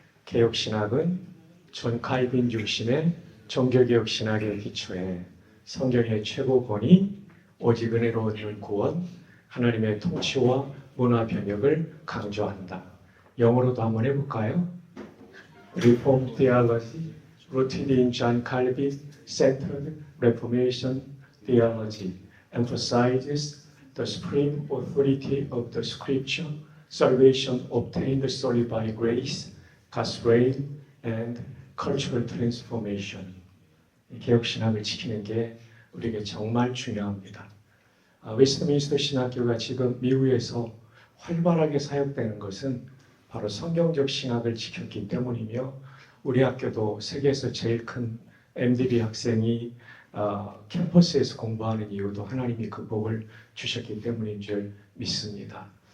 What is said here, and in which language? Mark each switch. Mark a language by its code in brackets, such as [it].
[ko] 개혁 신학은 존 칼빈 중심의 종교개혁 신학의 기초에 성경의 최고 권위, 오직 은혜로 얻는 구원, 하나님의 통치와 문화 변혁을 강조한다. 영어로도 한번 해볼까요? [en] Reformed theology, rooted in John Calvin-centered Reformation theology, emphasizes the supreme authority of the Scripture, salvation obtained solely by grace, God's reign, and cultural transformation. [ko] 개혁 신학을 지키는 게 우리에게 정말 중요합니다. 웨스트민스터 신학교가 지금 미국에서 활발하게 사역되는 것은 바로 성경적 신학을 지켰기 때문이며 우리 학교도 세계에서 제일 큰 MDB 학생이 캠퍼스에서 공부하는 이유도 하나님이 그 복을 주셨기 때문인 줄 믿습니다.